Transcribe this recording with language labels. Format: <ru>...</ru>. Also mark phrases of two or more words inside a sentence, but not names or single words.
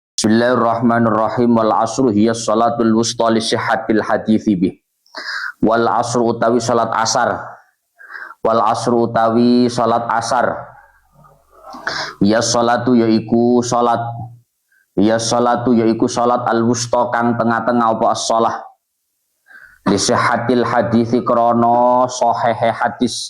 <ar>Bismillahirrahmanirrahim. والعصر هي صلاة الوسطى لصحة الحديث به. والعصر</ar> <jv>utawi salat asar.</jv> <ar>والعصر</ar> <jv>utawi salat asar. Ya salatu yaiku salat. Ya salatu yaiku salat</jv> <ar>الوسطى</ar> <jv>kang tengah-tengah apa as-shalah.</jv> <ar>لصحة الحديث</ar> <jv>krana sahihe hadis.</jv>